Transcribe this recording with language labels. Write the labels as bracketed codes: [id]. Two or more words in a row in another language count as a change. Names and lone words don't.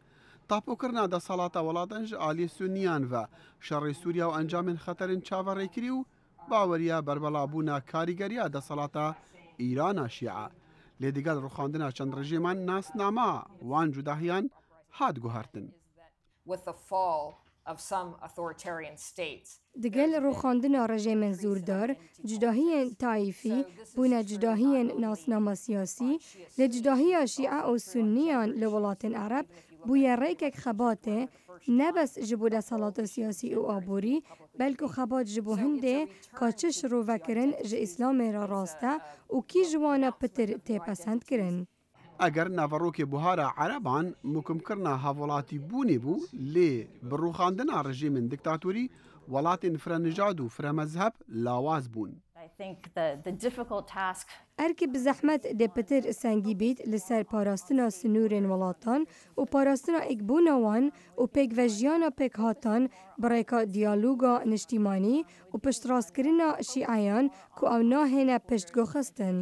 [ku] Tapokirina desalata welatan ji aliyê Sunniyan ve şerê Sûriya û encamên xeterên çaverêkirî û baweriya berbelavbûna karîgeriya desalata Îrana Şîa. Lê digel rûxandina çend rejîman nasnama wan cudahiyan hat guhertin. دگەل ڕووخاندنا ڕژێمە زوردار جداهیên تایفî bûne cudahiyên nasnama siyasî lê cudahiya şîa û sunniyan li welatên Ereb bûye rêkek xebatê ne bes ji bo desalata siyasî û aborî belkî xebat ji bo hindê ka çi şirovekirin ji îslamê re rast e û kî ji wan e pitir têpesend kirin. ئەگەر ناڤەڕۆکێ بوهارە عەرەبان موکمکردنا هاوڵاتی بوونێ بوو لێ بڕووخاندنا ڕژیمên دیکتاتورî وڵاتên فرەنژاد و فرەمەزهەب لاواز بوون. Erkî bi zehmet dê pitir sengî bît li ser parastina sinûrên welatan û parastina ekbûna wan û pêkvejiyana pêkhatan bi rêka diyaloga niştîmanî û piştrastkirina şîayan ku ew nahêne piştgoxistin.